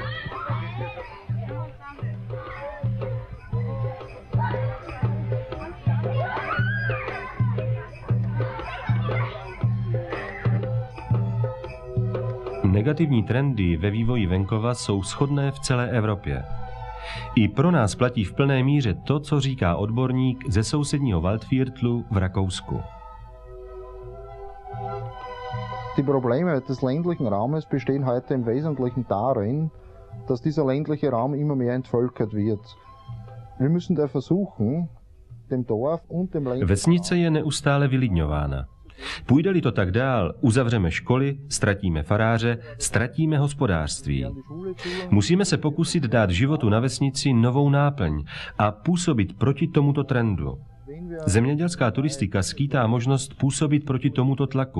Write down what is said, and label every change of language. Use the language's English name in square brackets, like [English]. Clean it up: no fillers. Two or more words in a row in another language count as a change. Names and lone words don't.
[Czech] Negativní trendy ve vývoji venkova jsou shodné v celé Evropě. I pro nás platí v plné míře to, co říká odborník ze sousedního Waldviertlu v Rakousku. [German] Die Probleme des ländlichen Raumes bestehen heute im Wesentlichen darin, dass dieser ländliche Raum immer mehr entvölkert wird. Wir müssen da versuchen, dem Dorf und dem ländlichen [Czech] Vesnice je neustále vylidňována. Půjde-li to tak dál, uzavřeme školy, ztratíme faráře, ztratíme hospodářství. Musíme se pokusit dát životu na vesnici novou náplň a působit proti tomuto trendu. Zemědělská turistika skýtá možnost působit proti tomuto tlaku.